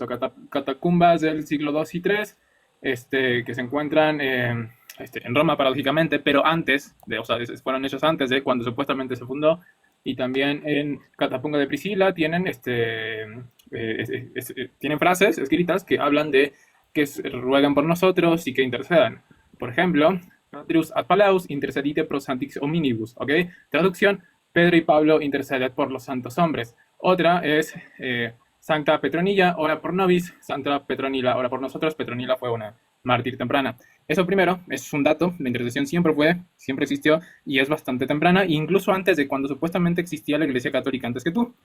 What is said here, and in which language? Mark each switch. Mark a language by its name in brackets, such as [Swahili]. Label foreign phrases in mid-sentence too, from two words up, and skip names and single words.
[Spanish] Catacumbas del siglo II y III, que se encuentran en Roma, paradójicamente, pero antes, o sea, fueron hechos antes de cuando supuestamente se fundó. Y también en Catapunga de Priscila tienen, tienen frases escritas que hablan de que ruegan por nosotros y que intercedan. Por ejemplo, [Latin] Patrius ad Palaus intercedite pro sanctis hominibus, [Spanish] ¿ok? Traducción, Pedro y Pablo interceded por los santos hombres. Otra es [Latin] Sancta Petronilla, ora por nobis, [Spanish] Santa Petronila, ora por nosotros. Petronila fue una mártir temprana. Eso primero, es un dato, la intercesión siempre existió y es bastante temprana, incluso antes de cuando supuestamente existía la Iglesia Católica antes que tú.